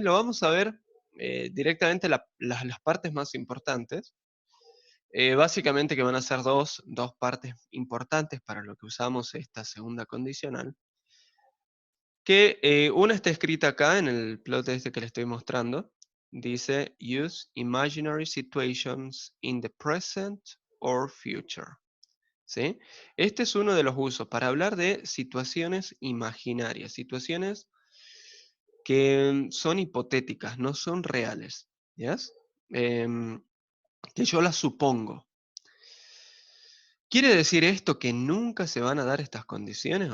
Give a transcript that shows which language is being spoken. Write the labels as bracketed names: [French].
[Spanish] Lo vamos a ver directamente las partes más importantes. Básicamente que van a ser dos partes importantes para lo que usamos esta segunda condicional. Que una está escrita acá en el plot este que le estoy mostrando. Dice, [English] use imaginary situations in the present or future. [Spanish] ¿Sí? Este es uno de los usos para hablar de situaciones imaginarias, situaciones que son hipotéticas, no son reales. [English] ¿Yes? [Spanish] Que yo las supongo. ¿Quiere decir esto que nunca se van a dar estas condiciones?